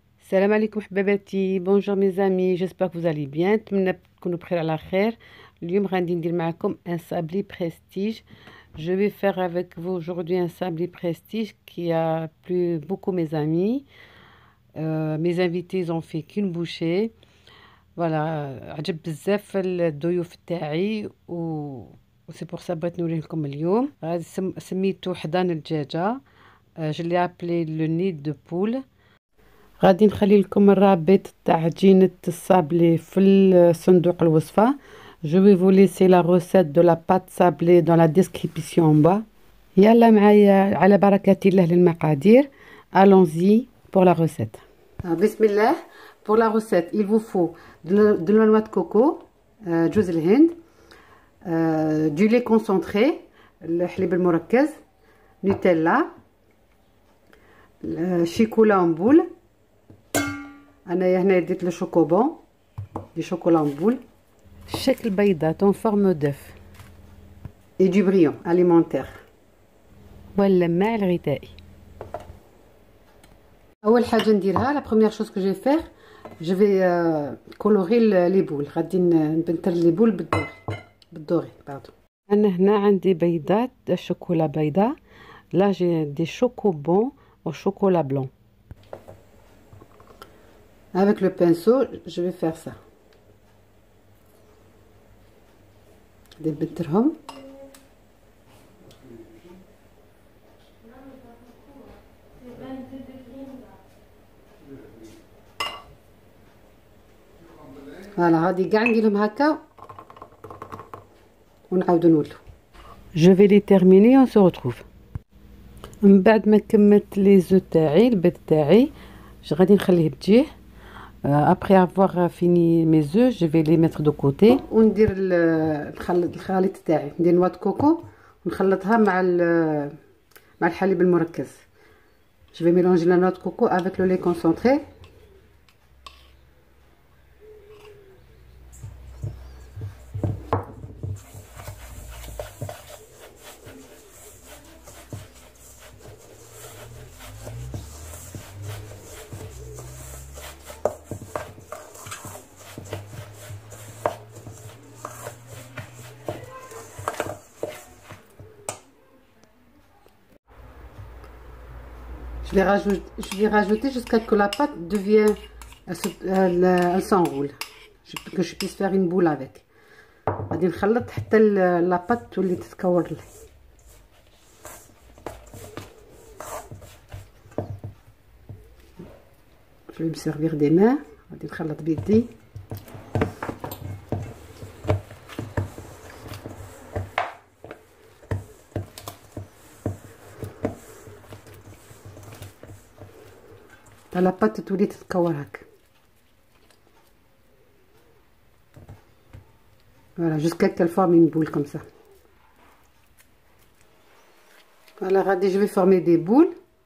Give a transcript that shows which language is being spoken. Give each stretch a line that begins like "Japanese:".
Arabic: Salam alaikum حباباتي.
French: Bonjour mes amis, j'espère que vous allez bien.
Arabic: نتمنى تكونوا بخير على خير. اليوم غادي ندير معكم
French: un sablé prestige. Je vais faire avec vous aujourd'hui un sablé prestige qui a plu beaucoup mes amis. Mes invités ils ont fait qu'une bouchée.
Arabic: Voilà, عجب بزاف الضيوف تاعي وسي بور سا بغيت نوريه لكم اليوم. سميتو حضان الدجاجه.
French: Je l'ai appelé le nid de poule.
Arabic: غادي نخلي لكم الرابط تاع عجينة الصابلي في صندوق الوصفة.
French: Je vais vous laisser la recette de la pâte sablée dans la description en bas.
Arabic: يلا معايا على بركة الله للمقادير.
French: Allons-y pour la recette.
Arabic: بسم الله.
French: Pour la recette, il vous faut de la noix de coco,
Arabic: جوز الهند,
French: du lait concentré,
Arabic: الحليب المركز,
French: نوتيلا, شيكولا en boule.
Arabic: أنا هنا ديت لو شوكوبون دي شوكولا
French: en boule.
Arabic: شكل بيضات
French: en forme d'œuf. Et du brillant alimentaire.
Arabic: واللماع الغذائي. أول حاجة نديرها
French: la première chose que je vais faire je vais colorer les boules.
Arabic: غادي نبنتر لي بول بالدوري باردون. أنا هنا عندي بيضات شوكولا بيضاء.
French: Là j'ai des chocobons au chocolat blanc. Avec le pinceau, je vais faire ça.
Arabic: غادي نبنترهم. فوالا هادي كاع نديرهم هكا ونعاودو نولو.
French: Je vais les terminer, on se retrouve.
Arabic: من بعد ما كملت لي زو تاعي البيض تاعي غادي نخليه تجيه.
French: Après avoir fini mes œufs, je vais les mettre de côté.
Arabic: وندير الخليط تاعي. ندير نواه كوكو ونخلطها مع الحليب المركز.
French: Je vais mélanger la noix de coco avec le lait concentré. Je vais rajouter jusqu'à ce que la pâte devienne, elle s'enroule, que je puisse faire une boule avec.
Arabic: غادي نخلط حتى
French: la pâte
Arabic: تولي تتكور لي.
French: Je vais me servir des mains.
Arabic: غادي نخلط بيدي.
French: la pâte
Arabic: تولي تتكور هكا.
French: Voilà, jusqu'à qu'elle forme une boule comme ça. Voilà, غادي je vais former des boules.